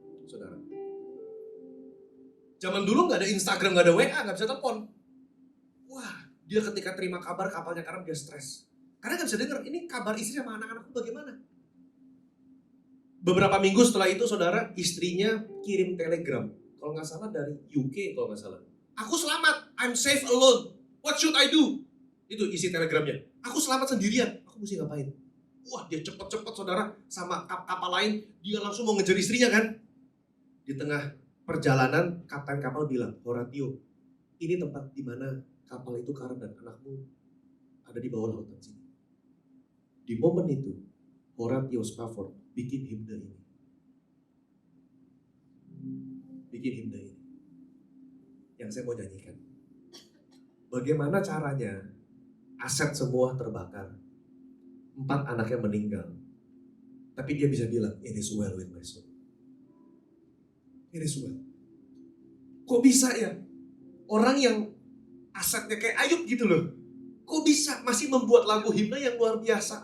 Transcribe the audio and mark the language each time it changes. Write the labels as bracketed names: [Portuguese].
[Indonesian] Saudara, zaman dulu nggak ada Instagram, nggak ada WA, nggak bisa telepon. Wah, dia ketika terima kabar kapalnya karam, dia stres. Karena nggak bisa dengar, ini kabar istri sama anak-anakku bagaimana? Beberapa minggu setelah itu, saudara, istrinya kirim telegram. Kalau nggak salah dari UK, kalau nggak salah. Aku selamat, [English] I'm safe alone. What should I do? [Indonesian] Itu isi telegramnya. Aku selamat sendirian, aku mesti ngapain? Wah, dia cepet-cepet, saudara, sama kapal lain, dia langsung mau ngejar istrinya kan. Di tengah perjalanan, kapten kapal bilang, Horatio, ini tempat di mana kapal itu karam dan anakmu ada di bawah lautan sini. Di momen itu, Horatio Spafford bikin himne ini. Yang saya mau nyanyikan. Bagaimana caranya aset semua terbakar. 4 anaknya meninggal. [English] Tapi dia bisa bilang, it is well with my soul. It is well. [Indonesian] Kok bisa ya? Orang yang asetnya kayak Ayub gitu loh. Kok bisa masih membuat lagu himne yang luar biasa?